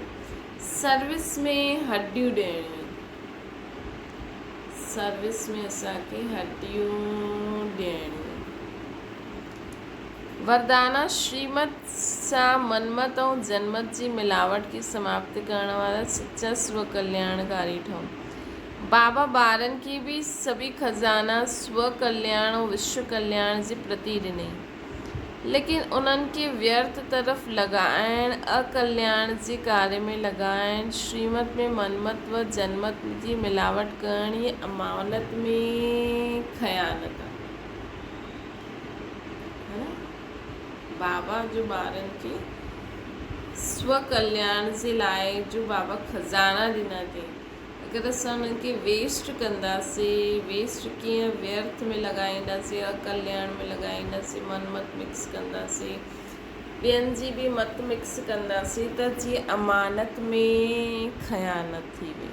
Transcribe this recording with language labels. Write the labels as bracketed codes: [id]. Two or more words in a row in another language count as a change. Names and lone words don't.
[sd] सर्विस में हॾियूं ॾियणियूं, सर्विस में असांखे हॾियूं ॾियणियूं। वरदाना, श्रीमत सां मनमत ऐं जनमत जी मिलावट खे समाप्त करण वारा सच्चा स्व कल्याणकारी ठहो। बाबा ॿारनि खे बि सभी खज़ाना स्व कल्याण ऐं विश्व कल्याण जे प्रति ॾिनई, लेकिन उन्हनि खे व्यर्थ तरफ़ लॻाइण, अकल्याण जे कार्य में लॻाइण, श्रीमत में मनमत व जनमत जी मिलावट करण, ये अमानत में ख़यानत आहे। बाबा जो ॿारनि खे स्व कल्याण जे लाइ जो बाबा खज़ाना ॾिना अथई, अगरि असां उन्हनि खे वेस्ट कंदासीं, वेस्ट कीअं व्यर्थ में लॻाईंदासीं, अकल्याण में लॻाईंदासीं, मनमत मिक्स कंदासीं, ॿियनि जी बि मत मिक्स कंदासीं त जीअं अमानत में ख़यानत थी वई।